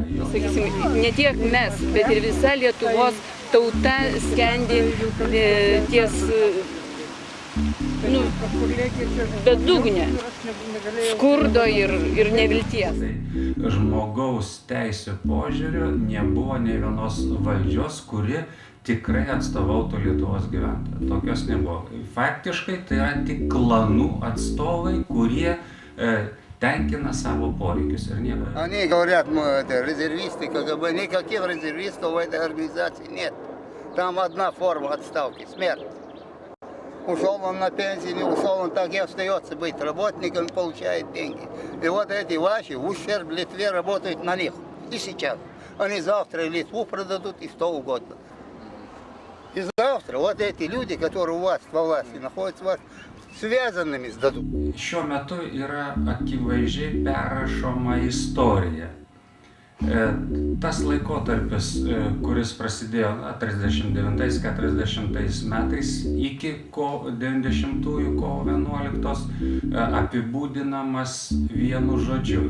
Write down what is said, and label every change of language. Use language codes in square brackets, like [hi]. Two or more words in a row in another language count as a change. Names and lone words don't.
[lt] Sakysim, ne tiek mes, bet ir visa Lietuvos tauta skendi ties bedugnė, skurdo ir nevilties. Žmogaus teisių požiūriu nebuvo nei vienos valdžios, kuri tikrai atstovautų Lietuvos gyventojų. Tokios nebuvo. Faktiškai tai yra tik klanų atstovai, kurie tenkina savo poreikius ir nieko. [ru] Они говорят, мы это резервисты, КГБ. Никаких резервистов в этой организации нет. Там одна форма отставки – смерть. Ушел он на пенсию, не ушел, он так и остается быть работником, получает деньги. И вот эти ваши в ущерб Литве работают на них. И сейчас. Они завтра Литву продадут и что угодно. И завтра вот эти люди, которые у вас во власти находятся, вас связанными сдадут. [lt] Šiuo metu yra akivaizdžiai perrašoma istorija. Tas laikotarpis, kuris prasidėjo 39-40 metais iki 90-ųjų kovo 11 apibūdinamas vienu žodžiu.